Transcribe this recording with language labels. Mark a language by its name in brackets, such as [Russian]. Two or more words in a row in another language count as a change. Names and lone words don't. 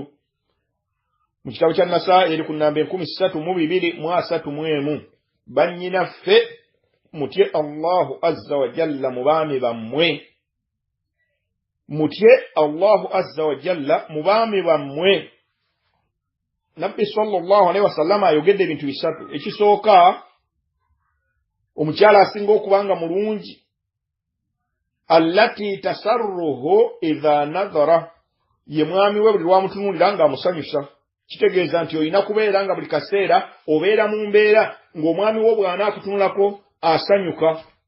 [Ganda] Mu kitabo kya Nasaa'i eri ku namba 1332. Bannyinaffe mutye [Arabic] الله عز وجل [Ganda] mu baami bammwe. Mutye [Arabic] الله عز وجل [Ganda] mu baami bammwe. Nabbi [Arabic] صلى الله عليه وسلم [Ganda] ayogedde ebintu bisatu. Ekisooka, omukyala asinga okubanga mulungi, [Arabic] التي تسره إذا نظر, [Ganda] ye mwami we buli lwamutunuulira ng'amusanyusa. Kitegeeza nti olina kubeera nga buli kaseera obeera mu mbeera ng'omwami wo bw'anaakutunulako asanyuka.